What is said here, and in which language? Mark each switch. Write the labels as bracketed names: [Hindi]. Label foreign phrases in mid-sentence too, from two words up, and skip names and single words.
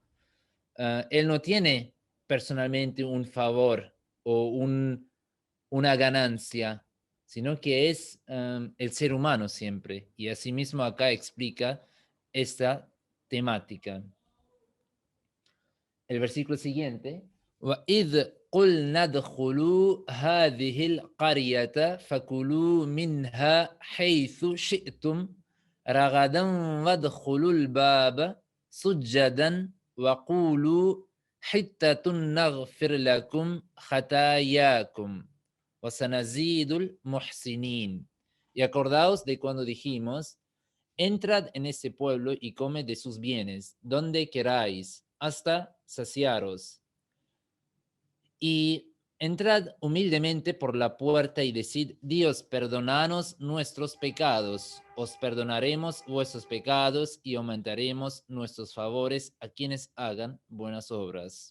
[Spanish] Él no tiene personalmente un favor o una ganancia, sino que es el ser humano siempre. Y asimismo acá explica esta temática. El versículo siguiente. [Arabic] وَإِذْ قُلْنَا ادْخُلُوا هَذِهِ الْقَرْيَةَ فَكُلُوا مِنْهَا حَيْثُ شِئْتُمْ رَغَدًا وَادْخُلُوا الْبَابَ سُجَّدًا وَقُولُوا حِطَّةٌ نَغْفِرْ لَكُمْ خَطَايَاكُمْ وَسَنَزِيدُ الْمُحْسِنِينَ. [Spanish] Y acordaos de cuando dijimos: entrad en este pueblo y comed de sus bienes, donde queráis, hasta saciaros. Y entrad humildemente por la puerta y decid: Dios, perdonanos nuestros pecados, os perdonaremos vuestros pecados y aumentaremos nuestros favores a quienes hagan buenas obras.